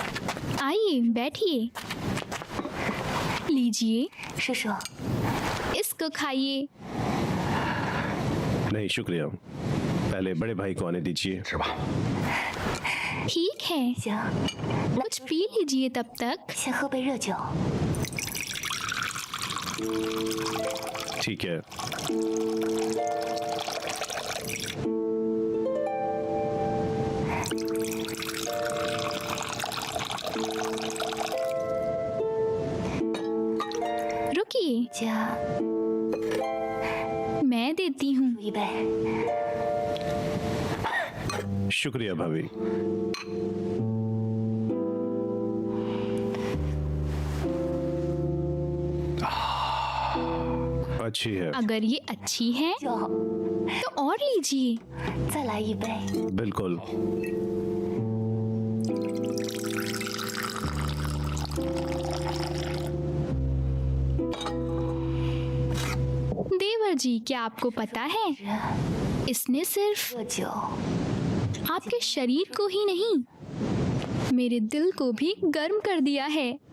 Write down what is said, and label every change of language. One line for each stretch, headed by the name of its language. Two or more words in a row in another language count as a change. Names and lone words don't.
Hindi: आइए बैठिए, लीजिए
Chinese: 叔叔，
Hindi: इसको खाइए। नहीं शुक्रिया, पहले बड़े भाई को आने दीजिए। ठीक है,
Chinese: 行，
Hindi: कुछ पी लीजिए तब तक।
Chinese: 先喝杯热酒。
Hindi: ठीक है। रुकिए,
Chinese: 加
Hindi: मैं देती हूँ।
Chinese: 一杯。
Hindi: शुक्रिया भाभी। अच्छी है। अगर ये अच्छी है
Chinese: 就
Hindi: तो और लीजिए।
Chinese: 再来一杯。
Hindi: बिल्कुल। देवर जी, क्या आपको पता है, इसने सिर्फ
Chinese: 热酒，
Hindi: आपके शरीर को ही नहीं, मेरे दिल को भी गर्म कर दिया है।